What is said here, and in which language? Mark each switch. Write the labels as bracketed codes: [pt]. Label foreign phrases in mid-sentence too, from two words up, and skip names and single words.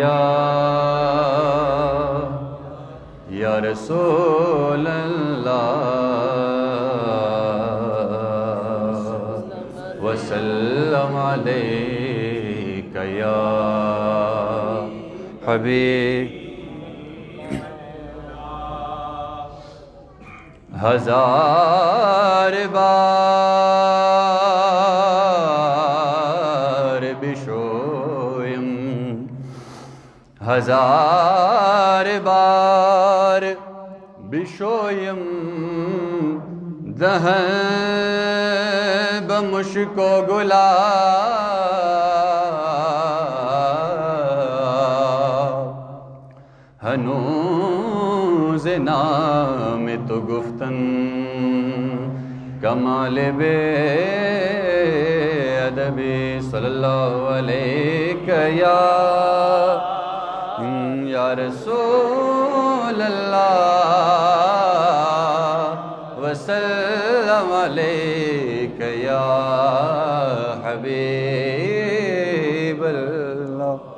[ar] یا رسول اللہ وسلم علیک یا حبیب [fa] ہزار بار بشویم ہزار بار بشویم دہن بمشک و گلاب ہنوز نام تو گفتن کمال بے ادبی [ar] صلی اللہ علیہ یا رسول اللہ وسلم علیک یا حبیب اللہ